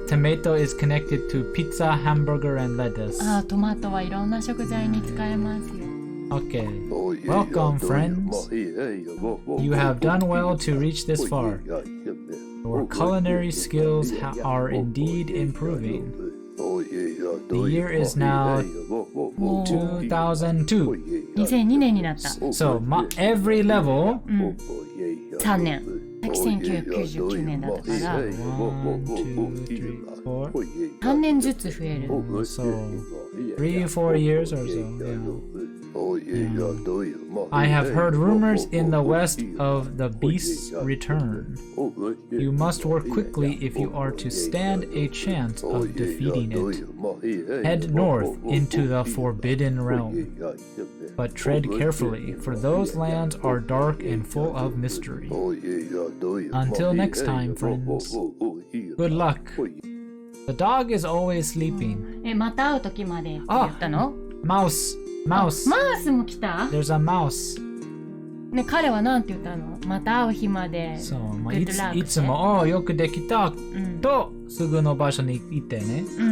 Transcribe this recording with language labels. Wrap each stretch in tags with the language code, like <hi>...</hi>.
<en>Tomato is connected to pizza, hamburger, and lettuce.</en> <ja>あー、トマトはいろんな食材に使えますよ。</ja> <en>Okay. Welcome, friends. You have done well to reach this far. Your culinary skills are indeed improving. The year is now 2002.</en> <ja>2002年になった。</ja> <en>So, every level.</en> <ja>3年。1999年だったから、</ja> <en>1, 2, 3, 4.</en> <ja>3年ずつ増える。</ja> <en>So, 3-4 years or so. I have heard rumors in the west of the beast's return. You must work quickly if you are to stand a chance of defeating it. Head north into the Forbidden Realm. But tread carefully, for those lands are dark and full of mystery. Until next time, friends. Good luck. The dog is always sleeping.</en> <ja>また会う時までって言ったの？</ja> <en>Mouse.</en> <ja>マウスも来た？</ja> <en>There's a mouse.</en> <ja>ね、彼はなんて言ったの？また会う日まで。そう、まあ、</ja> <en>Good luck</en> <ja>いつも、よくできた、と、すぐの場所に行ってね。</ja>